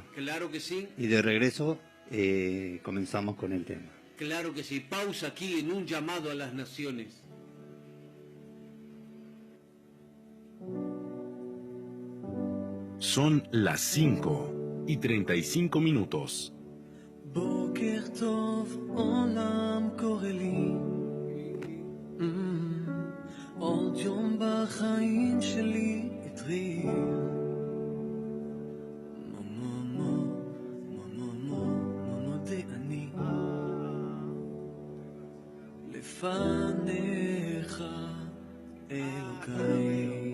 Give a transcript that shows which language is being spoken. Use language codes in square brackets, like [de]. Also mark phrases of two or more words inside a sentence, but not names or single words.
[es] Claro que sí. Y de regreso comenzamos con el tema. Claro que sí, pausa aquí en un llamado a las naciones. Son las 5:35. [he] בוקר טוב, עולם קורא לי, עוד יום בחיים שלי התחיל. מודה אני לפניך אלוקיי.